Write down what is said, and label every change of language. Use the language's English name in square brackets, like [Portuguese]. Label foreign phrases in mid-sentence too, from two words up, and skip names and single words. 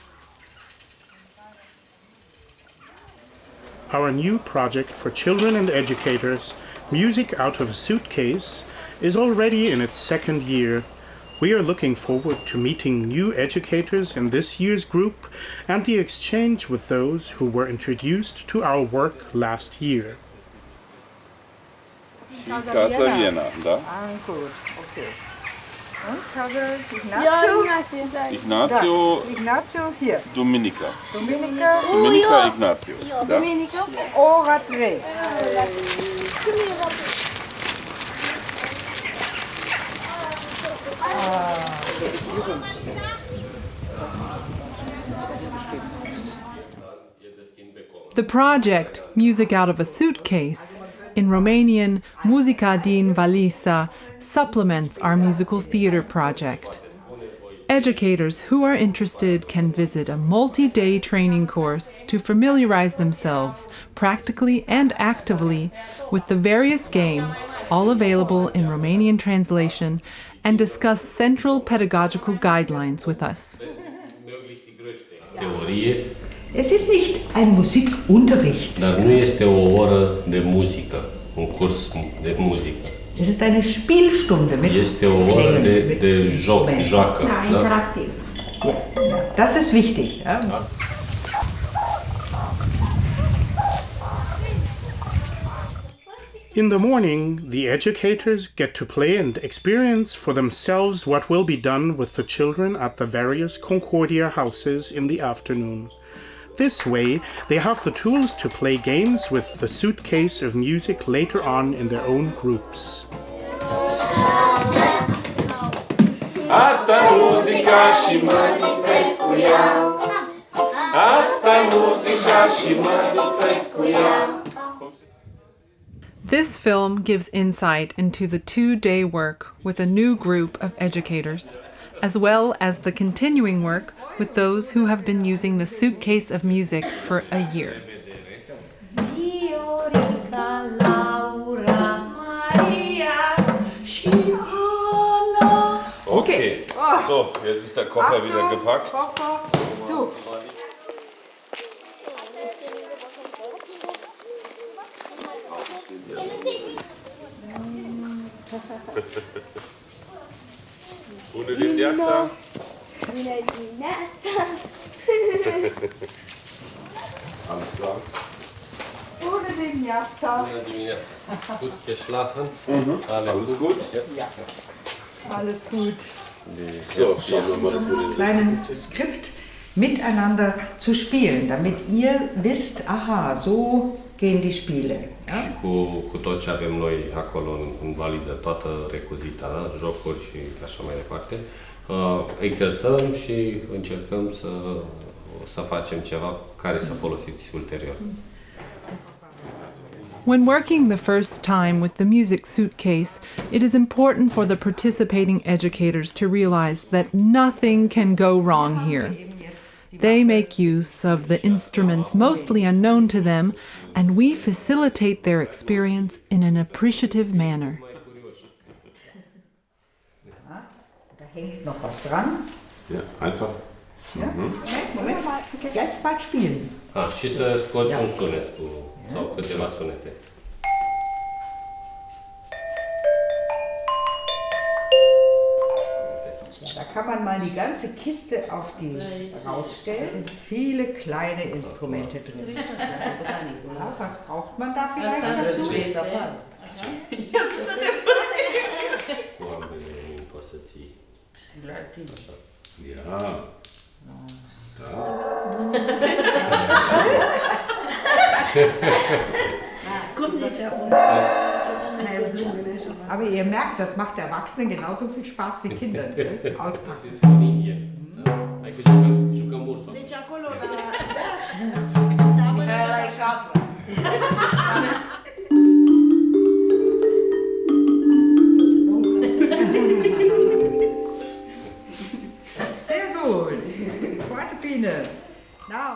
[English] Our new project for children and educators, Music Out of a Suitcase, is already in its second year. We are looking forward to meeting new educators in this year's group and the exchange with those who were introduced to our work last year. [German] Casa Vienna, [Romanian] da? [German] Ah, gut, okay. Und Casa Ja, Ignacio? Ignazio, Ignacio, hier. Dominica. Dominica, Dominica Ignazio. Da? Dominica. Oratre. [English] The project, Music Out of a Suitcase, in Romanian, [Romanian] Muzica din Valisa, [English] supplements our musical theater project. Educators who are interested can visit a multi-day training course to familiarize themselves practically and actively with the various games, all available in Romanian translation, and discuss central pedagogical guidelines with us. [German] Es ist nicht ein Musikunterricht. [Romanian] Dar nu este o oră de muzică, un curs de muzică. [German] Es ist eine Spielstunde mit [Romanian] Este o oră de joc, joacă. [German] Ja, interaktiv. Ja, das ist wichtig. Ja. [English] In the morning, the educators get to play and experience for themselves what will be done with the children at the various Concordia houses in the afternoon. This way, they have the tools to play games with the suitcase of music later on in their own groups. [Romanian] Asta muzica și mă distrez cu ea. Asta muzica și mă distrez cu ea. [English] This film gives insight into the two-day work with a new group of educators, as well as the continuing work with those who have been using the suitcase of music for a year. Okay, so, [German] jetzt ist der Koffer wieder gepackt. Koffer zu. [Romanian] Bună dimineața! Bună dimineața! [German] Alles klar? [Romanian] Bună dimineața. Bună dimineața! [German] Gut geschlafen? Alles gut? Ja. Alles gut. So, hier nochmal das Modell. Kleinem Skript miteinander zu spielen, damit ihr wisst, aha, so gehen die Spiele. Ja? [Romanian] Cu tot ce avem noi acolo în valiză, toată recuzita, da? Jocuri și așa mai departe, exersăm și încercăm să facem ceva care să folosiți ulterior. [English] When working the first time with the music suitcase, it is important for the participating educators to realize that nothing can go wrong here. They make use of the instruments mostly unknown to them, and we facilitate their experience in an appreciative manner. [German] Da hängt noch was dran. Ja, einfach. Ja? Moment, gleich bald spielen. [Romanian] Și să scoți un sunet sau câteva sunete. [German] Da kann man mal die ganze Kiste auf die rausstellen. Viele kleine Instrumente drin. Ja, was braucht man da vielleicht dazu? [Romanian] să ții. La tine. Ia. Da. Cum zice acum? [German] Aber ihr merkt, das macht Erwachsenen genauso viel Spaß wie Kindern. Auspacken. [Romanian] Este fonie. Hai că jucăm ursul. Deci acolo la eșapră. [German] Sehr gut. Zweite Biene. [English] Now.